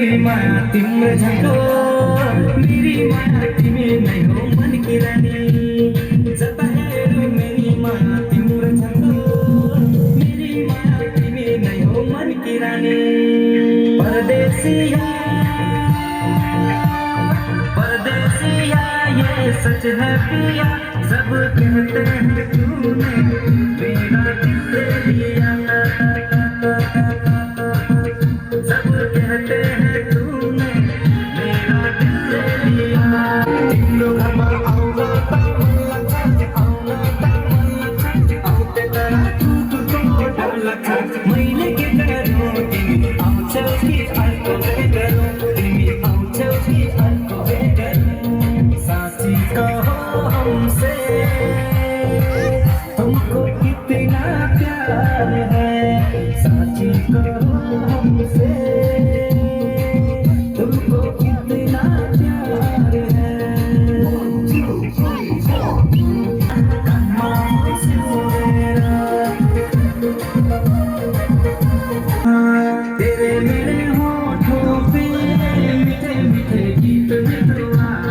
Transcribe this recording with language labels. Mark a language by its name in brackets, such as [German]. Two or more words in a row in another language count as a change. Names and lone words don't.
[Nepali] माया तिम्रो झन्को मेरी माया तिमी नै हो [Hindi] मन की रानी [Nepali] जता हेरौँ मेरी माया तिम्रो झन्को मेरी माया तिमी नै हो [Hindi] मन की रानी [Nepali] परदेसिया [Hindi] परदेसिया ये सच है पिया सब कहते हैं तूने मेरा दिल ले लिया सब कहते हैं तूने मेरा दिल ले लिया [Nepali] तिम्रो घरमा आउन त मन लाग्छ आउँथे तर तुतुको डर लाग्छ मैले के गरौँ तिमी आउँछौ कि अर्को गरौँ तिमी आउँछौ कि अर्को गरौँ [Hindi] साँची कहो हमसे तुमको कितना प्यार है साँची कहो हमसे तुमको कितना प्यार है तेरे मेरे होठों पे मीठे मीठे गीत मिलवा